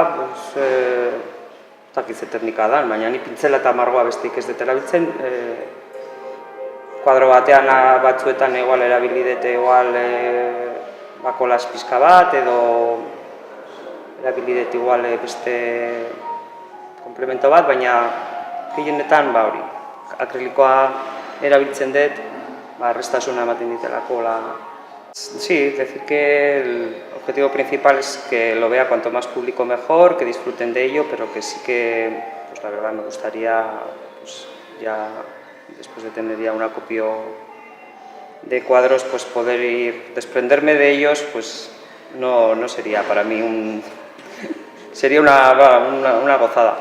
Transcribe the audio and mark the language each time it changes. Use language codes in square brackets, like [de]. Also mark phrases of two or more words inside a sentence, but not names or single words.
[eu] ez teknika da, baina ni pintzela eta margoa besteik ez dut erabiltzen kuadro batean batzuetan igual erabili dut kolas pixka bat edo erabili dut igual beste komplemento bat, baina gehienetan akrilikoa erabiltzen dut erraztasuna ematen ditelako. [es] Sí, decir que el objetivo principal es que lo vea cuanto más público mejor, que disfruten de ello, pero que sí que, la verdad, me gustaría, ya después de tener ya un acopio de cuadros, poder desprenderme de ellos, no sería para mí sería una gozada.